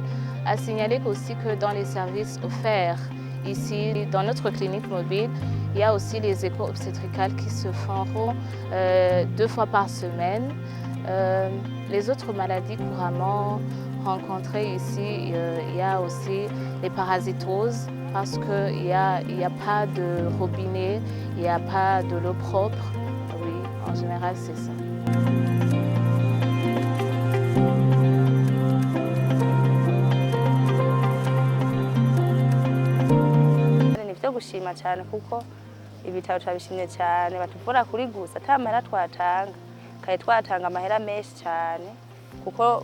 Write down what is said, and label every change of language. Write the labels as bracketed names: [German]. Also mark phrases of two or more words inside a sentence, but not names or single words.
[French] À signaler aussi que dans les services offerts ici, dans notre clinique mobile, il y a aussi les échos obstétricales qui se feront 2 fois par semaine. Les autres maladies couramment rencontrées ici, il y a aussi les parasitoses parce qu'il n'y a pas de robinet, il n'y a pas de l'eau propre. Oui, en général, c'est ça. [Rundi] Gushima cyane kuko ibitaro turabishimye cyane batuvura kuri gusa ata mahera twatanga kandi twatanga amahera menshi cyane kuko